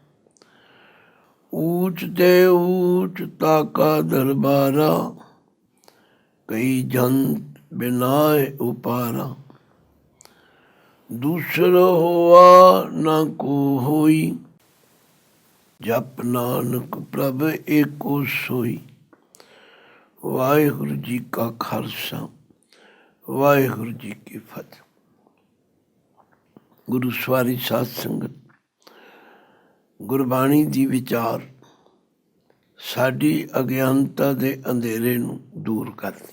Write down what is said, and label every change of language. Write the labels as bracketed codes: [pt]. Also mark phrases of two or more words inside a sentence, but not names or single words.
[pa] ਊਂਚ ਤੇ ਊਂਚ ਤਾਕਾ ਦਰਬਾਰਾ, ਕਈ ਜਨ ਬਿਨਾਏ ਉਪਾਰਾ। ਦੂਸਰੋ ਹੋਆ ਨਾ ਕੋ ਹੋਈ, ਜਪ ਨਾਨਕ ਪ੍ਰਭ ਏਕੋ ਸੋਈ। ਵਾਹਿਗੁਰੂ ਜੀ ਕਾ ਖਾਲਸਾ, ਵਾਹਿਗੁਰੂ ਜੀ ਕੀ ਫਤੇਹ। ਗੁਰੂ ਸਵਾਰੀ ਸਾਧ ਸੰਗਤ, ਗੁਰਬਾਣੀ ਦੀ ਵਿਚਾਰ ਸਾਡੀ ਅਗਿਆਨਤਾ ਦੇ ਅੰਧੇਰੇ ਨੂੰ ਦੂਰ ਕਰਦੀ।